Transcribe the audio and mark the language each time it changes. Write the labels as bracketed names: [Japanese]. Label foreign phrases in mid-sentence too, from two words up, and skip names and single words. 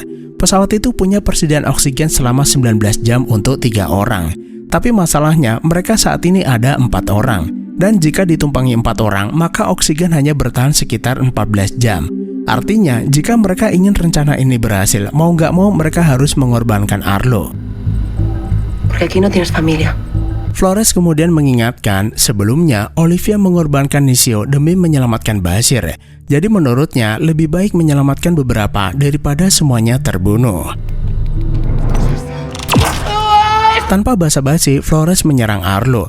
[Indonesian] Pesawat itu punya persediaan oksigen selama 19 jam untuk 3 orang. Tapi masalahnya, mereka saat ini ada 4 orang. Dan jika ditumpangi 4 orang, maka oksigen hanya bertahan sekitar 14 jam. Artinya, jika mereka ingin rencana ini berhasil, mau nggak mau mereka harus mengorbankan Arlo. [Spanish] Porque aquí no tienes familia. [Indonesian] Flores kemudian mengingatkan sebelumnya Olivia mengorbankan Nishio demi menyelamatkan Bashir. Jadi menurutnya lebih baik menyelamatkan beberapa daripada semuanya terbunuh. Tanpa basa-basi, Flores menyerang Arlo.